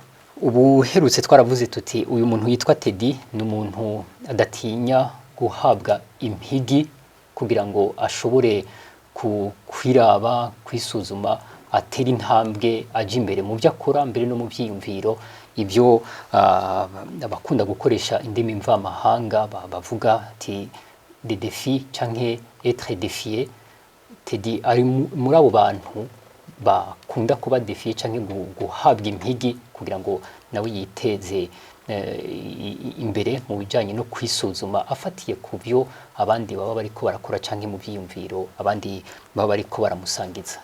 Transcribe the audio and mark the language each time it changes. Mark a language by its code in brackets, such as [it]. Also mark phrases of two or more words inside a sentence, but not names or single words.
[rn] Ubu herutse twaravuze tuti uyu muntu yitwa Teddy ni umuntu adatinya guhabwa impigi kugira ngo ashobore kwiraba, kwisuzuma, atera intambwe aje imbere mu byo akora, mbere no mu byiyumviro. Ibyo abakunda gukoresha indimi mvamahanga bavuga ati [fr] des défis [rn] canke [fr] être défié. [rn] Teddy ari muri abo bantu bakunda kuba défié canke guhabwa impigi kugira ngo nawe yiteze imbere mu bijanye no kwisuzuma, afatiye ku byo abandi baba bariko barakora canke mu byiyumviro abandi baba bariko baramusangiza.